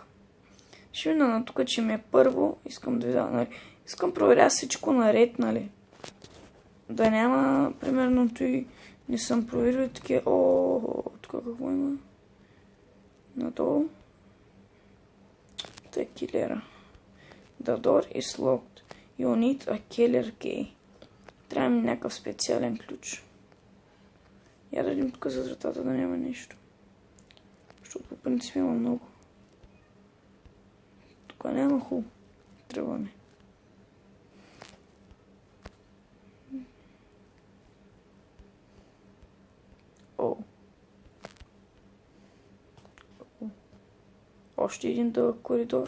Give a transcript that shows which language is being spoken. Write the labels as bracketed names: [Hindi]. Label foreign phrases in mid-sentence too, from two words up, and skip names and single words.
[Bulgarian] Ще видя на тук, че ми е първо. Искам да видя, нали. Искам проверя всичко наред, нали. Да няма, примерно, той не съм проверил и такива. Тук какво има? Надолу. Та е килера. [English] The door is locked. You need a killer key. [Bulgarian] Трябва ми някакъв специален ключ. Я да видим тук за вратата да няма нещо. Защото по принцип има много. Тук няма хубаво. Тръгваме. Още един дълъг коридор.